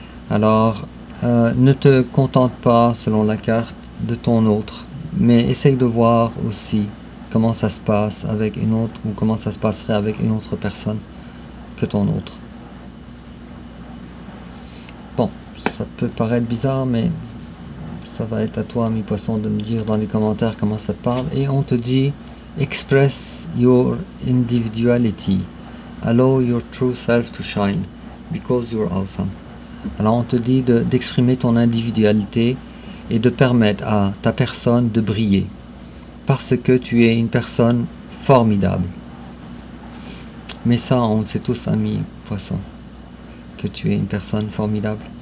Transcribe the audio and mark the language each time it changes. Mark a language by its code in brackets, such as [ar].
[fr] Alors, ne te contente pas, selon la carte, de ton autre, mais essaye de voir aussi comment ça se passe avec une autre, ou comment ça se passerait avec une autre personne que ton autre. Bon, ça peut paraître bizarre, mais ça va être à toi, ami poisson, de me dire dans les commentaires comment ça te parle. Et on te dit, [en] express your individuality. Allow your true self to shine, because you're awesome. [fr] Alors on te dit d'exprimer ton individualité et de permettre à ta personne de briller, parce que tu es une personne formidable. Mais ça, on le sait tous, ami poisson, que tu es une personne formidable.